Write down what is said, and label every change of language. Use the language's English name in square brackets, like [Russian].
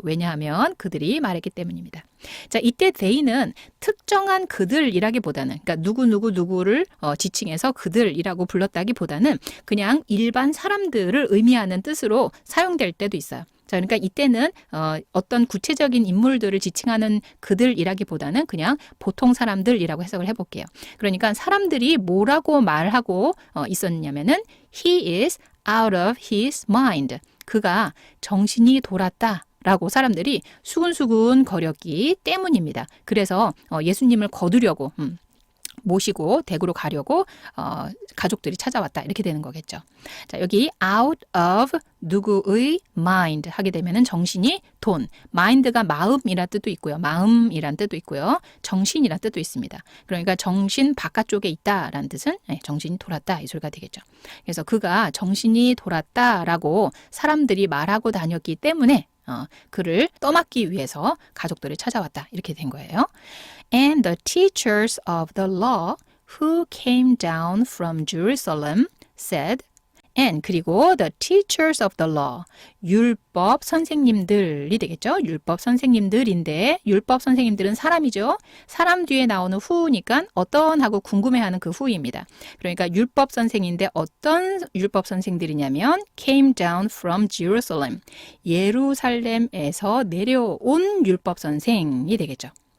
[Korean] 왜냐하면 그들이 말했기 때문입니다. 자, 이때 they는 특정한 그들이라기보다는, 그러니까 누구를 지칭해서 그들이라고 불렀다기보다는 그냥 일반 사람들을 의미하는 뜻으로 사용될 때도 있어요. 자, 그러니까 이때는 어떤 구체적인 인물들을 지칭하는 그들이라기보다는 그냥 보통 사람들이라고 해석을 해볼게요. 그러니까 사람들이 뭐라고 말하고 있었냐면은 [English] he is out of his mind. [Korean] 그가 정신이 돌았다. 라고 사람들이 수근수근 거렸기 때문입니다. 그래서 예수님을 거두려고 모시고 댁으로 가려고 가족들이 찾아왔다 이렇게 되는 거겠죠. 자, 여기 out of 누구의 mind 하게 되면은 정신이 돈, mind가 마음이란 뜻도 있고요. 마음이란 뜻도 있고요. 정신이란 뜻도 있습니다. 그러니까 정신 바깥쪽에 있다라는 뜻은 정신이 돌았다 이 소리가 되겠죠. 그래서 그가 정신이 돌았다라고 사람들이 말하고 다녔기 때문에 그를 떠맡기 위해서 가족들을 찾아왔다. 이렇게 된 거예요. [English] And the teachers of the law who came down from Jerusalem said, and [Korean] 그리고 [English] the teachers of the law, [Korean] 율법 선생님들이 되겠죠. 율법 선생님들인데 율법 선생님들은 사람이죠. 사람 뒤에 나오는 who니까 어떤 하고 궁금해하는 그 who입니다. 그러니까 율법 선생인데 어떤 율법 선생들이냐면 [English] came down from Jerusalem, [Korean] 예루살렘에서 내려온 율법 선생이 되겠죠.